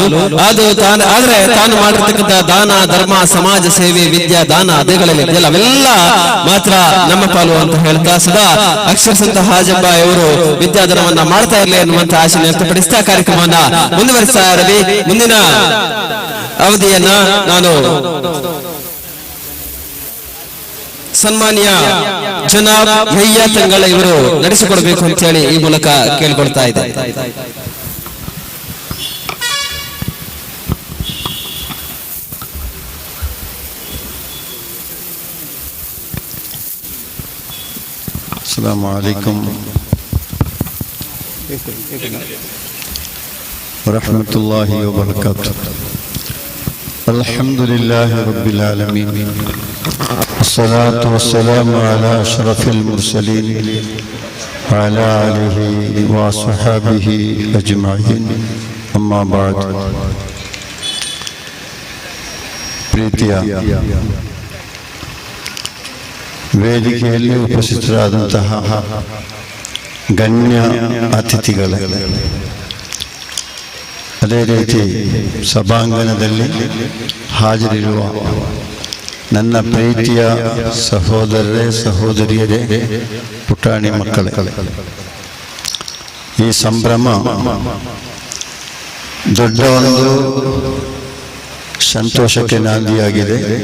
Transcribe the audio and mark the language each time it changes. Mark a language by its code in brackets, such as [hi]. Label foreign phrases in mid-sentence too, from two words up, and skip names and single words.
[kn] ಅದು ಆದ್ರೆ ತಾನು ಮಾಡಿರ್ತಕ್ಕಂಥ ದಾನ, ಧರ್ಮ, ಸಮಾಜ ಸೇವೆ, ವಿದ್ಯಾ ದಾನ ಅದೇಗಳಲ್ಲಿ ಅವೆಲ್ಲ ಮಾತ್ರ ನಮ್ಮ ಪಾಲು ಅಂತ ಹೇಳ್ತಾ ಸದಾ ಅಕ್ಷರ ಸಂತ ಹಾಜಪ್ಪ ಇವರು ವಿದ್ಯಾದಾನವನ್ನ ಮಾಡ್ತಾ ಇರಲಿ ಅನ್ನುವಂತ ಆಶೆ ವ್ಯಕ್ತಪಡಿಸ್ತಾ ಕಾರ್ಯಕ್ರಮವನ್ನ ಮುಂದುವರಿಸ್ತಾ ಇರಲಿ. ಮುಂದಿನ ಅವಧಿಯನ್ನ ನಾನು ಸನ್ಮಾನ್ಯ ಜನಾಬ್ ಯಹ್ಯಾ ತಂಗಳ ಇವರು ನಡೆಸಿಕೊಡಬೇಕು ಅಂತ ಹೇಳಿ ಈ ಮೂಲಕ ಕೇಳ್ಕೊಳ್ತಾ ಇದೆ. [ar] السلام عليكم ورحمة الله وبركاته. الحمد لله رب العالمين، والصلاة والسلام على أشرف المرسلين وعلى آله وأصحابه أجمعين، أما بعد. [kn] ಪ್ರೀತಿಯ ವೇದಿಕೆಯಲ್ಲಿ ಉಪಸ್ಥಿತರಾದಂತಹ ಗಣ್ಯ ಅತಿಥಿಗಳೇ, ಅದೇ ರೀತಿ ಸಭಾಂಗಣದಲ್ಲಿ ಹಾಜರಿರುವ ನನ್ನ ಪ್ರೀತಿಯ ಸಹೋದರರೇ, ಸಹೋದರಿಯರೇ, ಪುಟಾಣಿ ಮಕ್ಕಳೇ, ಈ ಸಂಭ್ರಮ ದೊಡ್ಡ ಒಂದು ಸಂತೋಷಕ್ಕೆ ನಾಂದಿಯಾಗಿದೆ.